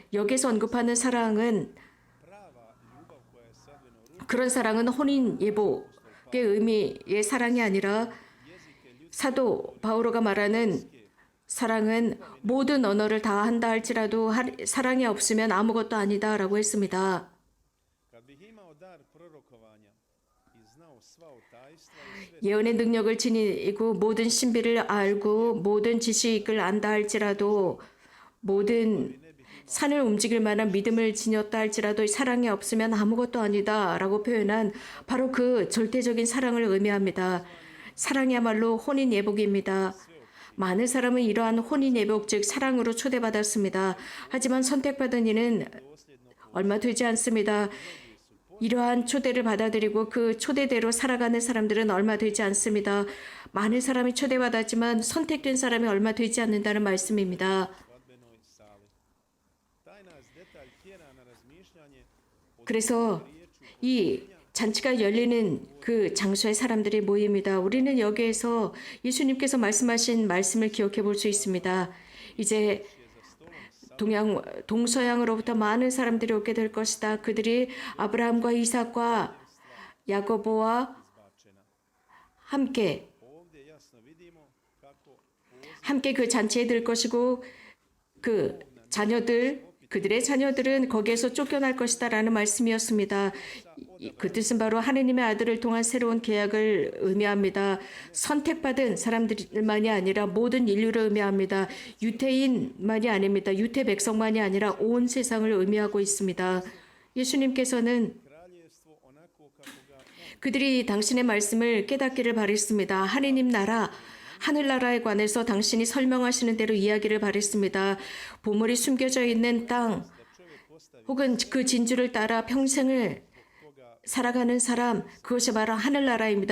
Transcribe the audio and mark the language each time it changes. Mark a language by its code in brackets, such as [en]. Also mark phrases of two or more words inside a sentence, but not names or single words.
[ko] 하지만 여기서 언급하는 사랑은 그런 사랑은 혼인 예복의 의미의 사랑이 아니라 사도 바오로가 말하는 사랑은 모든 언어를 다 한다 할지라도 사랑이 없으면 아무것도 아니다라고 했습니다. [hr] Kad bih imao dar prorokovanja i znao sva o tajstva i sve [ko] 예언의 능력을 지니고 모든 신비를 알고 모든 지식을 안다 할지라도 모든 산을 움직일 만한 믿음을 지녔다 할지라도 사랑이 없으면 아무것도 아니다라고 표현한 바로 그 절대적인 사랑을 의미합니다. 사랑이야말로 혼인 예복입니다. 많은 사람은 이러한 혼인 예복 즉 사랑으로 초대받았습니다. 하지만 선택받은 이는 얼마 되지 않습니다. 이러한 초대를 받아들이고 그 초대대로 살아가는 사람들은 얼마 되지 않습니다. 많은 사람이 초대받았지만 선택된 사람이 얼마 되지 않는다는 말씀입니다. [hr] svadbenoj sali. Taj nas detalj tjera na razmišljanje o [ko] 그래서 이 잔치가 열리는 그 장소에 사람들이 모입니다. 우리는 여기에서 예수님께서 말씀하신 말씀을 기억해 볼 수 있습니다. 이제 동서양으로부터 많은 사람들이 오게 될 것이다. 그들이 아브라함과 이삭과 야고보와 함께 [hr] ovdje jasno vidimo kako [ko] 함께 그 잔치에 들 것이고 그 그들의 자녀들은 거기에서 쫓겨날 것이다라는 말씀이었습니다. 그 뜻은 바로 하느님의 아들을 통한 새로운 계약을 의미합니다. 선택받은 사람들만이 아니라 모든 인류를 의미합니다. 유태인만이 아닙니다. 유태 백성만이 아니라 온 세상을 의미하고 있습니다. 예수님께서는 [hr] kraljevstvo onako kako ga [ko] 그들이 당신의 말씀을 깨닫기를 바랬습니다. 하느님 나라, 하늘나라에 관해서 당신이 설명하시는 대로 이야기를 바랬습니다. 보물이 숨겨져 있는 땅 혹은 그 진주를 따라 평생을 살아가는 사람, 그것이 바로 하늘나라입니다.